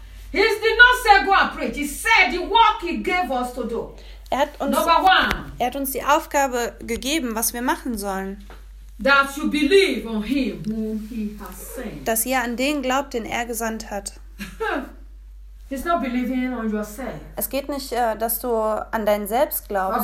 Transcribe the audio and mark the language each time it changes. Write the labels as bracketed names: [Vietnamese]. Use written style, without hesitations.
[English] He did not say go and preach. He said the work he gave us to do. [German] Er hat uns die Aufgabe gegeben, was wir machen sollen. [English] That you believe on him whom he has sent. [German] Dass ihr an den glaubt, den er gesandt hat. [English] It's not believing on yourself. [German] Es geht nicht, dass du an dein Selbst glaubst.